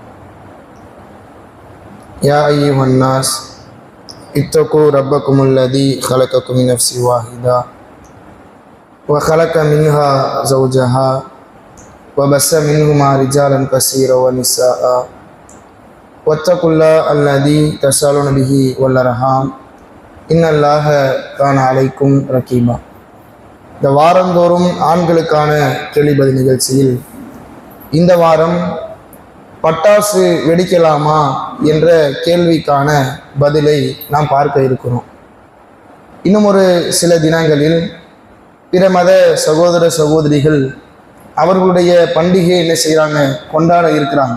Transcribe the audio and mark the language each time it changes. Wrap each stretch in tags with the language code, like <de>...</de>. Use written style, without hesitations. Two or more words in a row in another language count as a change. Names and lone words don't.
<ar>يا أيها الناس اتقوا ربكم الذي خلقكم من نفس واحدة وخلق منها زوجها وبث منهما رجالا كثيرا ونساء واتقوا الله الذي تسألون به والأرحام إن الله كان عليكم رقيبا.</ar> <ta>இந்த வாரந்தோறும் ஆண்களுக்கான கேள்விபதில் நிகழ்ச்சியில் இந்த வாரம் பட்டாசு வெடிக்கலாமா என்ற கேள்விக்கான பதிலை நாம் பார்க்க இருக்கிறோம். இன்னும் ஒரு சில தினங்களில் பிற மத சகோதர சகோதரிகள் அவர்களுடைய பண்டிகையை என்ன செய்கிறாங்க, கொண்டாட இருக்கிறாங்க.</ta>